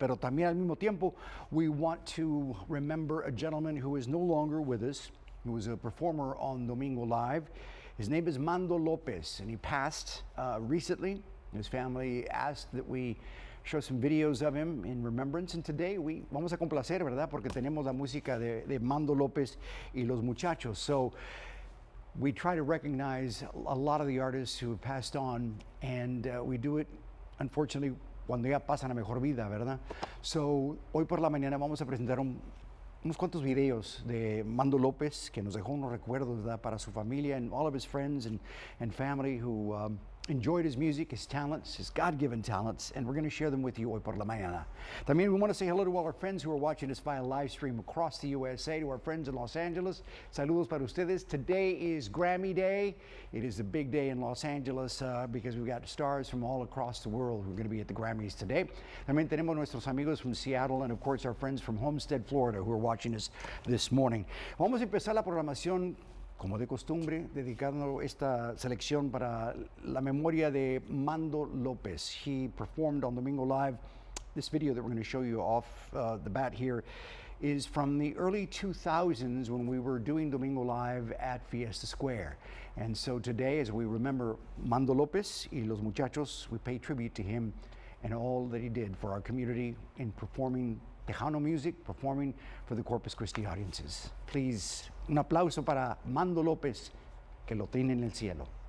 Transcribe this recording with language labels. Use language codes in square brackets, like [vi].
[es] Pero también al mismo tiempo, [en] we want to remember a gentleman who is no longer with us. He was a performer on Domingo Live. His name is Mando Lopez, and he passed recently. His family asked that we show some videos of him in remembrance, and today we [es] vamos a complacer, ¿verdad? Porque tenemos la música de Mando Lopez y los muchachos. [en] So we try to recognize a lot of the artists who have passed on, and we do it, unfortunately, [es] cuando ya pasan a mejor vida, ¿verdad? So hoy por la mañana vamos a presentar unos cuantos videos de Mando López, que nos dejó unos recuerdos, ¿verdad? Para su familia [en] and all of his friends and family who enjoyed his music, his talents, his God-given talents, and we're going to share them with you [es] hoy por la mañana. [en] También we want to say hello to all our friends who are watching us via live stream across the USA, to our friends in Los Angeles. [es] Saludos para ustedes. [en] Today is Grammy Day. It is a big day in Los Angeles because we've got stars from all across the world who are going to be at the Grammys today. [es] También tenemos nuestros amigos [en] from Seattle and, of course, our friends from Homestead, Florida, who are watching us this morning. [es] Vamos a empezar la programación como de costumbre, dedicando esta selección para la memoria de Mando Lopez. [en] He performed on Domingo Live. This video that we're going to show you off the bat here is from the early 2000s when we were doing Domingo Live at Fiesta Square. And so today, as we remember Mando Lopez y los muchachos, we pay tribute to him and all that he did for our community in performing Tejano music, performing for the Corpus Christi audiences. [es] Please, un aplauso para Mando López, que lo tiene en el cielo.